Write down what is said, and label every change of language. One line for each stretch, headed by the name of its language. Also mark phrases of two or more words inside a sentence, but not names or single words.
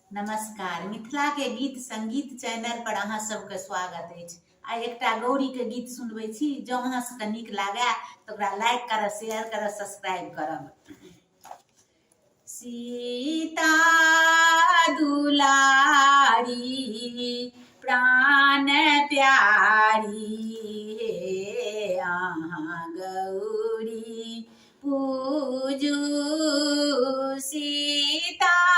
Maithili: नमस्कार। मिथिला के गीत संगीत चैनल पर अहाँ सबके स्वागत अछि। आइ एकटा गौरी के गीत सुनबै छी। जँ अहाँ सबके नीक लागे तऽ ओकरा लाइक करब, शेयर करब, सब्सक्राइब करब। सीता दुलारी प्राण प्यारी हे अहाँ गौरी पूजू सीता